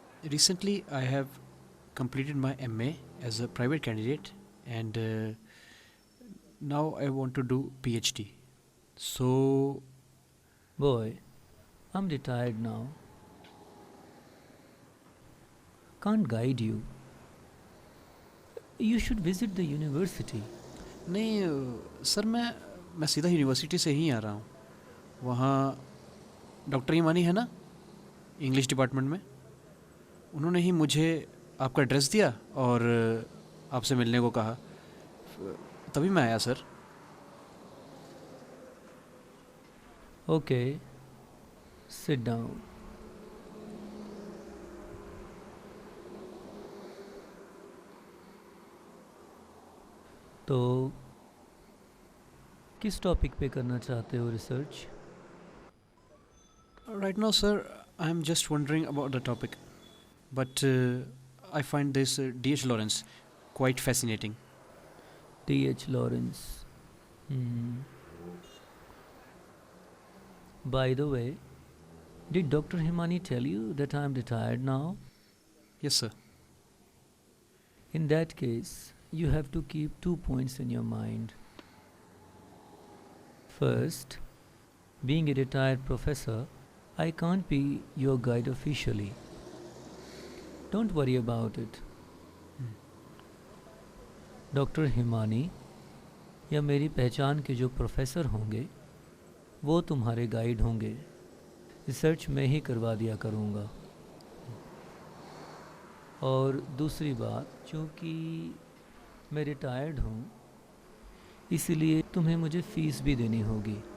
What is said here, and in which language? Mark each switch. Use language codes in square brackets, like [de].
[en] Recently, I have completed my MA as a private candidate and now I want to do PhD. So, Boy, I'm retired now. Can't guide you. You should visit the university. [hi] नहीं sir, मैं सीधा university से ही आ रहा हूँ. वहाँ doctor Himani है ना, English department में. उन्होंने ही मुझे आपका एड्रेस दिया और आपसे मिलने को कहा. तभी मैं आया सर. [en] Okay. Sit down. [hi] तो किस टॉपिक पे करना चाहते हो research? [en] Right now, sir, I am just wondering about the topic, but I find this D.H. Lawrence quite fascinating. D.H. Lawrence. By the way, did Dr. Himani tell you that I am retired now? Yes, sir. In that case, you have to keep 2 points in your mind. First, being a retired professor, I can't be your guide officially. Don't worry about it. [hi] Doctor Himani या मेरी पहचान के जो professor होंगे वो तुम्हारे guide होंगे. Research मैं ही करवा दिया करूँगा. और दूसरी बात, चूँकि मैं रिटायर्ड हूँ इसलिए तुम्हें मुझे फ़ीस भी देनी होगी.